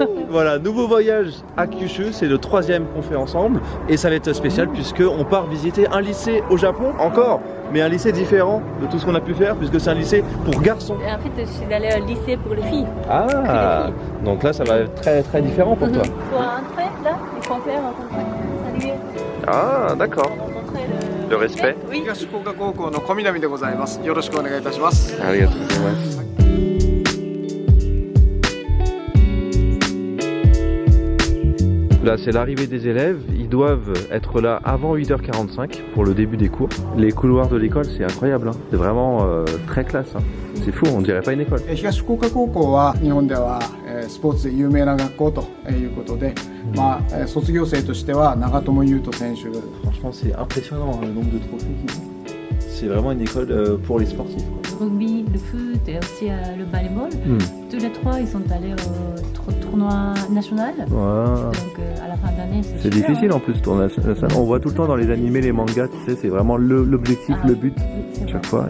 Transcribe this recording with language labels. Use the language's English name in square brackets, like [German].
[French] Voilà, nouveau voyage à Kyushu, c'est le 3e qu'on fait ensemble, et ça va être spécial puisque on part visiter un lycée au Japon, encore, mais un lycée différent de tout ce qu'on a pu faire, puisque c'est un lycée pour garçons. En fait, je suis allée au lycée pour les filles. Ah, donc là ça va être très très différent pour toi. Pour entrer, là, il faut faire un contrat. Salut. Ah, d'accord. Le respect. Oui. [Japanese] 東福岡高校の小南でございます。よろしくお願いいたします。 Arigatou gozaimasu. [French] Là, c'est l'arrivée des élèves. Ils doivent être là avant 8h45 pour le début des cours. Les couloirs de l'école, c'est incroyable. C'est vraiment très classe. C'est fou, on dirait pas une école. [Japanese] 東福岡高校は日本ではスポーツで有名な学校ということで、卒業生としては長友佑都選手。 [French] Franchement, c'est impressionnant le nombre de trophées qu'ils ont. C'est vraiment une école pour les sportifs. Le rugby, le foot et aussi le volleyball. Tous les trois, ils sont allés au tournoi national. Donc à la fin d'année, c'est difficile en plus, tournoi national. On voit tout le temps dans les animés, les mangas, tu sais, c'est vraiment l'objectif, le but chaque fois.